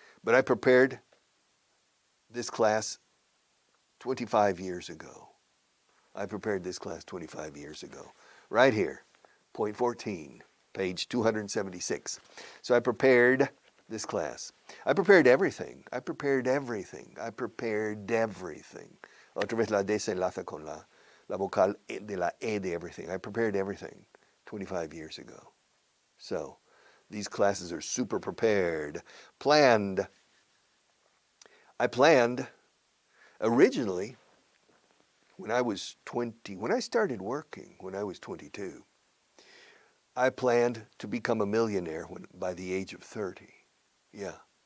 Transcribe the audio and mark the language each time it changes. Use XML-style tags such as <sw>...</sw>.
<en>But I prepared this class 25 years ago. I prepared this class 25 years ago. Right here, point 14, page 276. So I prepared this class. I prepared everything. I prepared everything. I prepared everything.</en> <es>Otra vez la D se enlaza con la vocal de la E de everything.</es> <en>I prepared everything 25 years ago. So these classes are super prepared. Planned. I planned originally when I was 20, when I started working, when I was 22, I planned to become a millionaire by the age of 30. Yeah.</en>